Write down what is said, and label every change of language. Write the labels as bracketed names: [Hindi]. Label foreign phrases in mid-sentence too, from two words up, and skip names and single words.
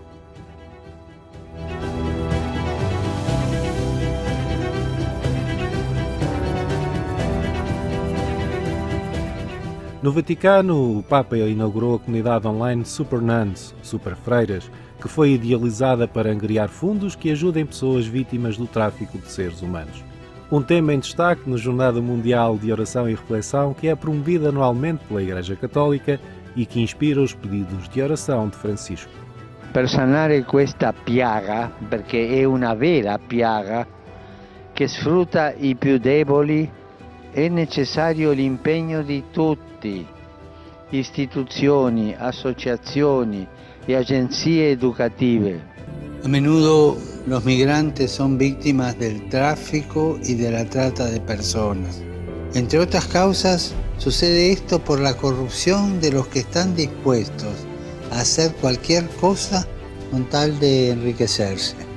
[Portuguese] No Vaticano, o Papa inaugurou a comunidade online Super Nuns, Super Freiras, que foi idealizada para angariar fundos que ajudem pessoas vítimas do tráfico de seres humanos. Um tema em destaque na Jornada Mundial de Oração e Reflexão, que é promovida anualmente pela Igreja Católica e que inspira os pedidos de oração de Francisco. [Italian] Per sanare questa piaga, perché è una vera piaga che sfrutta i più deboli, è necessario l'impegno di tutti, istituzioni, associazioni e agenzie educative. [Spanish] A menudo los migrantes son víctimas del tráfico y de la trata de personas. Entre otras causas, sucede esto por la corrupción de los que están dispuestos a hacer cualquier cosa con tal de enriquecerse.